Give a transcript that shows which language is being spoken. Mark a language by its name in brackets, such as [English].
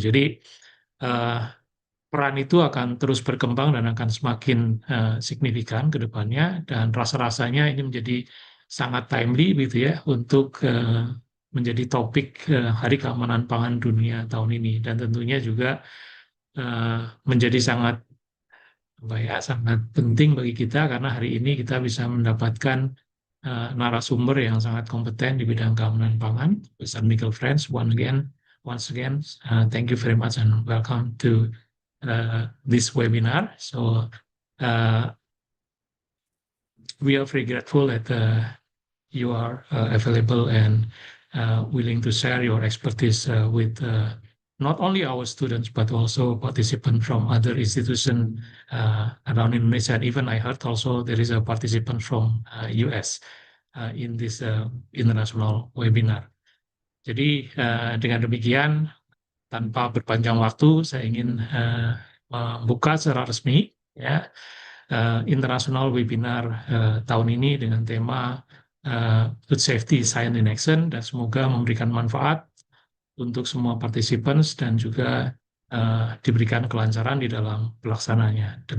[Indonesian] Jadi eh, peran itu akan terus berkembang dan akan semakin signifikan ke depannya dan rasa-rasanya ini menjadi sangat timely gitu ya untuk menjadi topik Hari Keamanan Pangan Dunia tahun ini dan tentunya juga eh, menjadi sangat apa ya sangat penting bagi kita karena hari ini kita bisa mendapatkan narasumber yang sangat kompeten di bidang keamanan pangan. [English] Besar Michael Friends, once again, thank you very much and welcome to this webinar. So we are very grateful that you are available and willing to share your expertise with not only our students but also participants from other institutions around Indonesia. And even I heard also there is a participant from US in this international webinar. [Indonesian] Jadi dengan demikian tanpa berpanjang waktu saya ingin membuka secara resmi ya internasional webinar tahun ini dengan tema Food Safety Science in Action dan semoga memberikan manfaat untuk semua participants dan juga diberikan kelancaran di dalam pelaksananya.